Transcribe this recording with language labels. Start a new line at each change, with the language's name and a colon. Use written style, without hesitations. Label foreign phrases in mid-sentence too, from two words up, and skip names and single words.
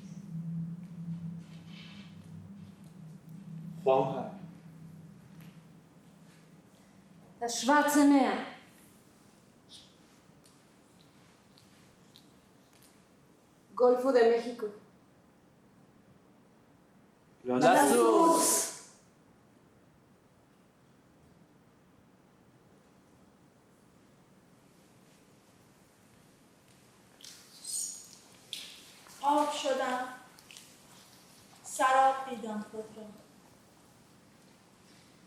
Chinese: 黄海。
German: Das Schwarze Meer.
Spanish: Golfo de México.
French: La Source.
Persian: آب شدم، سراب دیدم خود را.